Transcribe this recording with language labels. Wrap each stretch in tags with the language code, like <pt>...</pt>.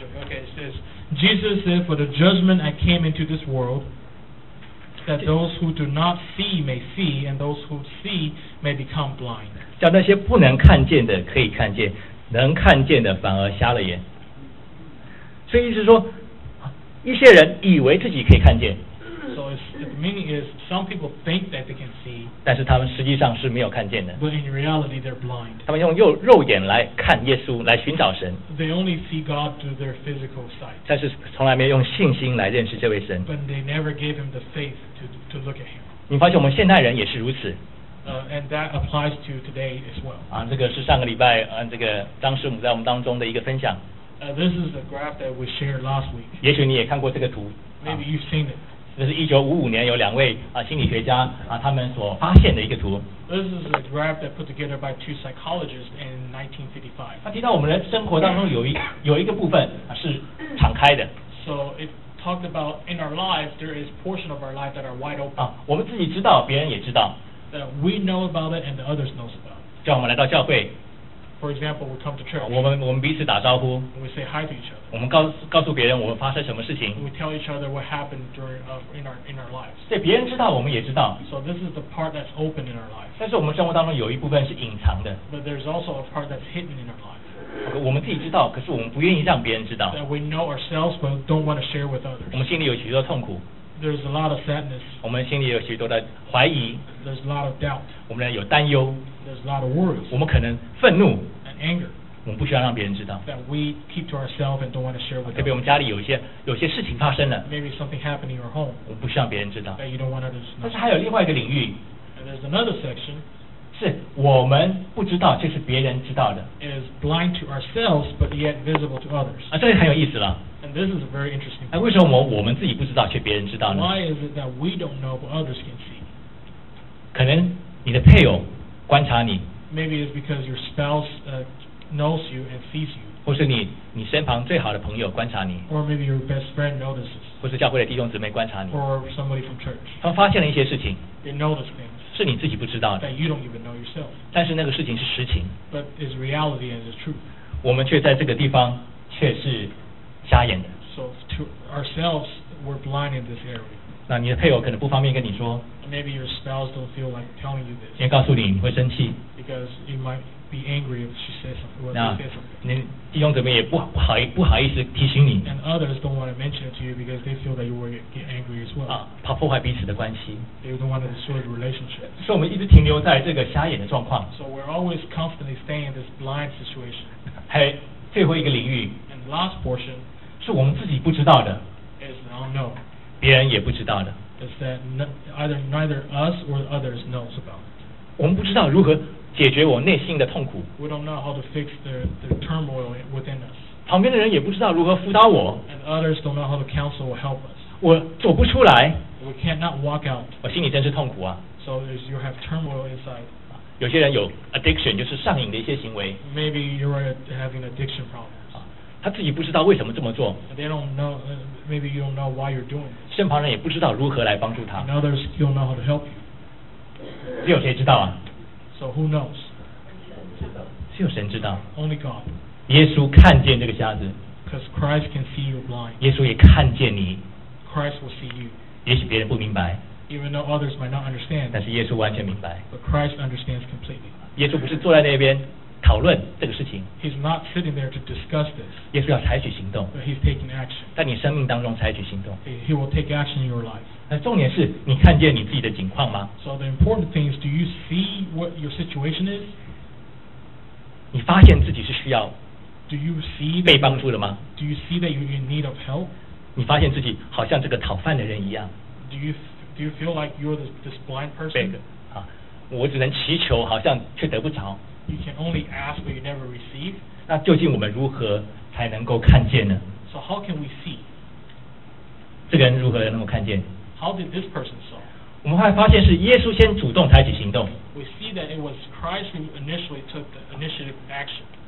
<en>Okay, it says, Jesus said, For the judgment I came into this world, that those who do not see may see, and those who see may become blind.</en> <zh>叫那些不能看见的可以看见，能看见的反而瞎了眼。所以意思是说，一些人以为自己可以看见。</zh> <en>So the meaning is, some people think that they can see,</en> <zh>但是他们实际上是没有看见的。</zh> <en>But in reality, they're blind.</en> <zh>他们用肉眼来看耶稣，来寻找神。</zh> <en>They only see God through their physical sight.</en> <zh>但是从来没有用信心来认识这位神。</zh> <en>But they never gave him the faith to look at him.</en> <zh>你发现我们现代人也是如此。</zh> <en>And that applies to today as well.</en> <zh>这个是上个礼拜这个张师母在我们当中的一个分享。</zh> <en>This is a graph that we shared last week.</en> <zh>也许你也看过这个图。</zh> <en>Maybe you've seen it.</en> <zh>这是1955年有两位心理学家他们所发现的一个图。</zh> <en>This is a graph that put together by two psychologists in 1955.</en> <zh>他提到我们的生活当中有一个部分是敞开的。</zh> <en>So it talked about in our lives there is portion of our life that are wide open.</en> <zh>我们自己知道，别人也知道。</zh> <en>That we know about it and the others knows about.</en> <zh>叫我们来到教会。</zh> <en>For example, we come to church.</en> <zh>我们彼此打招呼。</zh> <en>We say hi to each other.</en> <zh>我们告诉别人我们发生什么事情。</zh> <en>We tell each other what happened during in our lives.</en> <zh>对，别人知道，我们也知道。</zh> <en>So this is the part that's open in our lives.</en> <zh>但是我们生活当中有一部分是隐藏的。</zh> <en>But there's also a part that's hidden in our lives.</en> <zh>Okay, 我们自己知道，可是我们不愿意让别人知道。</zh> <en>That we know ourselves but don't want to share with others.</en> <zh>我们心里有许多痛苦。</zh> <en>There's a lot of sadness.</en> <zh>我们心里有许多的怀疑。</zh> <en>There's a lot of doubt.</en> <zh>我们有担忧。</zh> <en>There's a lot of worries.</en> <zh>我们可能愤怒。</zh> <en>And anger.</en> <zh>我们不需要让别人知道。</zh> <en>That we keep to ourselves and don't want to share with.</en> <zh>特别我们家里有些事情发生了。</zh> <en>Maybe something happened in your home.</en> <zh>我们不需要别人知道。</zh> <en>That you don't want others to know.</en> <zh>但是还有另外一个领域。</zh> <en>And there's another section.</en> <zh>是我们不知道，却是别人知道的。</zh> <en>Is blind to ourselves, but yet visible to others.</en> <zh>这个很有意思了。</zh> <en>And this is a very interesting</en> <zh>point. 为什么我们自己不知道，却别人知道呢？</zh> <en>Why is it that we don't know, but others can see?</en> <zh>可能你的配偶观察你。</zh> <en>Maybe it's because your spouse knows you and sees you.</en> <zh>或是你身旁最好的朋友观察你。</zh> <en>Or maybe your best friend notices.</en> <zh>或是教会的弟兄姊妹观察你。</zh> <en>Or somebody from church.</en> <zh>他们发现了一些事情。</zh> <en>They notice things.</en> <zh>是你自己不知道的。</zh> <en>That you don't even know yourself.</en> <zh>但是那个事情是实情。</zh> <en>But it's reality and it's truth.</en> <zh>我们却在这个地方却是瞎眼的。</zh> <en>So to ourselves, we're blind in this area.</en> <zh>那你的配偶可能不方便跟你说。</zh> <en>Maybe your spouse don't feel like telling you this.</en> <zh>先告诉你，你会生气。</zh> <en>Because you might be angry if she says something. 那</en> <zh>你弟兄姊妹也不好意思提醒你。</zh> <en>And others don't want to mention it to you because they feel that you will get angry as well.</en> <zh>啊，怕破坏彼此的关系。</zh> <en>They don't want to destroy the relationship.</en> <zh>所以我们一直停留在这个瞎眼的状况。</zh> <en>So we're always constantly staying in this blind situation.</en> <zh>还有最后一个领域。</zh> <en>And the last portion</en> <zh>是我们自己不知道的。</zh> <en>Is an unknown.</en> <zh>别人也不知道的。</zh> <en>Is that neither us or others knows about?</en> <zh>我们不知道如何解决我内心的痛苦。</zh> <en>We don't know how to fix the turmoil within us.</en> <zh>旁边的人也不知道如何辅导我。</zh> <en>And others don't know how to counsel or help us.</en> <zh>我走不出来。</zh> <en>We cannot walk out.</en> <zh>我心里真是痛苦啊。</zh> <en>So you have turmoil inside.</en> <zh>有些人有 addiction， 就是上瘾的一些行为。</zh> <en>Maybe you are having addiction problem.</en> <zh>他自己不知道为什么这么做。</zh> <en>They don't know, maybe you don't know why you're doing it.</en> <zh>身旁人也不知道如何来帮助他。</zh> <en>And others don't know how to help you.</en> <zh>只有谁知道啊？</zh> <en>So who knows?</en> <zh>只有神知道。</zh> <en>Only God.</en> <zh>耶稣看见这个瞎子。</zh> <en>Because Christ can see you blind.</en> <zh>耶稣也看见你。</zh> <en>Christ will see you.</en> <zh>也许别人不明白。</zh> <en>Even though others might not understand.</en> <zh>但是耶稣完全明白。</zh> <en>But Christ understands completely.</en> <zh>耶稣不是坐在那边。讨论这个事情。</zh> <en>He's not sitting there to discuss this.</en> <zh>耶稣要采取行动。</zh> <en>But he's taking action.</en> <zh>在你生命当中采取行动。</zh> <en>He will take action in your life.</en> <zh>那重点是你看见你自己的境况吗？</zh> <en>So the important thing is, do you see what your situation is?</en> <zh>你发现自己是需要。</zh> <en>Do you see</en> <zh>被帮助的吗？</zh> <en>Do you see that you're in need of help?</en> <zh>你发现自己好像这个讨饭的人一样。</zh> <en>Do you feel like you're this blind person?</en> <zh>啊，我只能祈求，好像却得不着。</zh> <en>You can only ask, but you never receive.</en> <zh>那究竟我们如何才能够看见呢？</zh> <en>So how can we see?</en> <zh>这个人如何能够看见？</zh> <en>How did this person saw?</en> <zh>我们会发现是耶稣先主动采取行动。</zh> <en>We see that it was Christ who initially took the initiative action.</en>